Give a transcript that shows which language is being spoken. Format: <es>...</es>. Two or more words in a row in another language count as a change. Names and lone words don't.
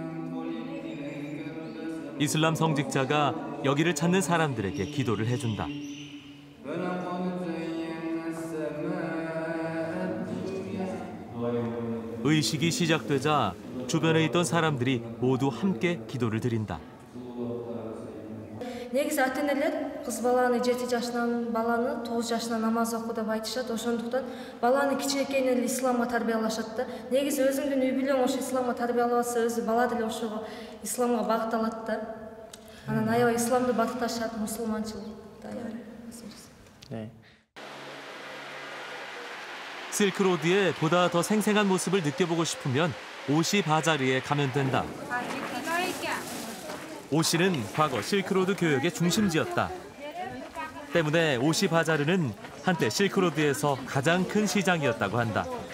<ko>이슬람 성직자가 여기를 찾는 사람들에게 기도를 해준다. 의식이 시작되자 주변에 있던 사람들이 모두 함께 기도를 드린다.</ko> <ky>Негизи ата-энелер кыз баланы 7 жашынан баланы 9 жашынан намаз оку деп айтышат. Ошондуктан баланы кичинекейинен эле исламга тарбиялашат да. Негизи өзүңдүн үй бүлөң ошо исламга тарбиялап атса, өзү бала деле ошого исламга багытталат да. Анан аябай исламды батташат, мусулманчылыкты аябай.</ky> <ko>실크로드의 보다 더 생생한 모습을 느껴보고 싶으면 오시 바자르에 가면 된다. 오시는 과거 실크로드 교역의 중심지였다. 때문에 오시 바자르는 한때 실크로드에서 가장 큰 시장이었다고 한다.</ko>